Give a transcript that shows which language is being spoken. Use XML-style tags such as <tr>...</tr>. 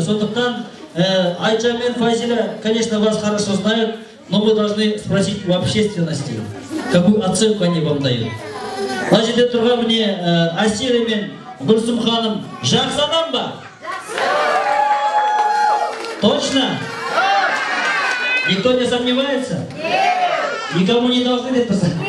<kk>Сондықтан Айжан мен Файзеля,</kk> <ru>конечно, вас хорошо знают, но мы должны спросить у общественности, какую оценку они вам дают.</ru> <kk>Мына жерде тұрған міне Асира мен Гүлсім ханым жақсы адам ба?</kk> <ru>Точно? Никто не сомневается? Никому не должны</ru> <kk>деп тұрса?</kk>